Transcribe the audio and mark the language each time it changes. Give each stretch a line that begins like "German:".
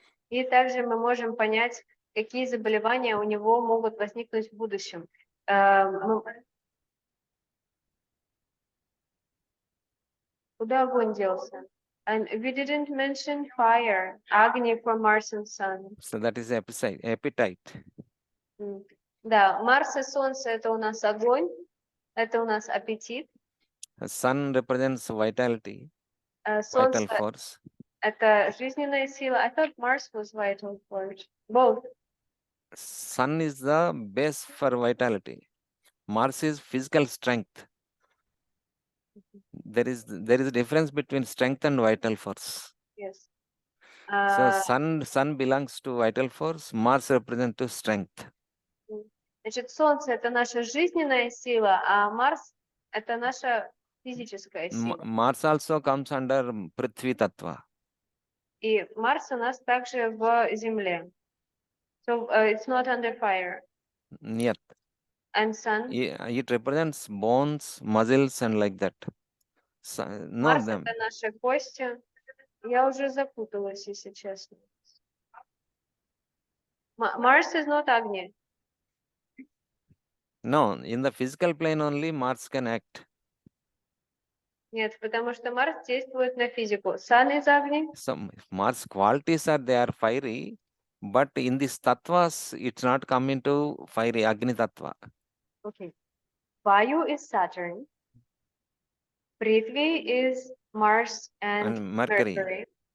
Russian: И также мы можем понять, какие заболевания у него могут возникнуть в будущем. Куда огонь делся?
English: And we didn't mention fire, Agni from Mars and Sun. So that is appetite.
Russian: Да, Марс и Солнце — это у нас огонь, это у нас аппетит.
English: Sun represents vitality, vital
Russian: Солнце
English: force.
Russian: — это жизненная сила.
English: I thought Mars was vital force. Both. Sun is the base for vitality. Mars is physical strength. There is a difference between strength and vital force. Yes. So sun belongs to vital force, Mars represents to strength.
Russian: Значит, Солнце — это наша жизненная сила, а Марс — это наша физическая сила.
English: Mars also comes under Prithvi Tattva.
Russian: И Марс у нас также в Земле.
English: So it's not under fire.
Russian: Нет.
English: And Sun? It represents bones, muscles and like that.
Russian: Марс — это наши кости. Я уже запуталась, если честно.
English: Mars is not Agni. No, in the physical plane only Mars can act.
Russian: Нет, потому что Марс действует на физику.
English: Sun is Agni. Some Mars qualities they are fiery, but in these tattvas, it's not come into fiery Agni tattva. Okay. Vayu is Saturn. Prithvi is Mars and Mercury.